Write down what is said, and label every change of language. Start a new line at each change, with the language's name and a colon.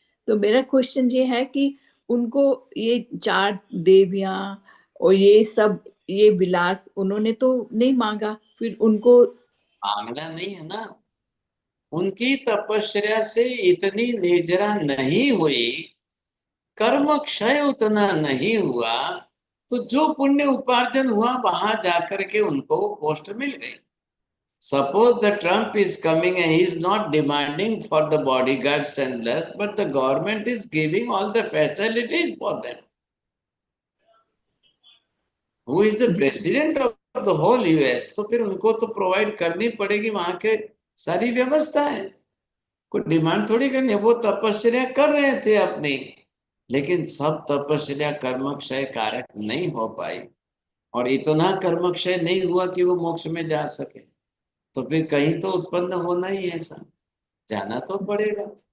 Hindi: तो मेरा क्वेश्चन ये है कि उनको ये 4 देवियां और ये सब, ये विलास उन्होंने तो नहीं मांगा, फिर उनको मांगना नहीं है ना। उनकी तपस्या से इतनी निजरा नहीं हुई, कर्म क्षय उतना नहीं हुआ, तो जो पुण्य उपार्जन हुआ वहां जाकर के उनको पोस्ट मिल गई।
English: Suppose the Trump is coming and he is not demanding for the bodyguards and less, but the government is giving all the facilities for them. Who is the president of the whole US?
Hindi: तो फिर उनको तो provide करनी पड़ेगी वहां के सारी व्यवस्था है। कोई डिमांड थोड़ी करनी है, वो तपस्या कर रहे थे अपनी, लेकिन सब तपस्या कर्मक्षय कारक नहीं हो पाई, और इतना कर्मक्षय नहीं हुआ कि वो मोक्ष में जा सके, तो फिर कहीं तो उत्पन्न होना ही है, ऐसा जाना तो पड़ेगा।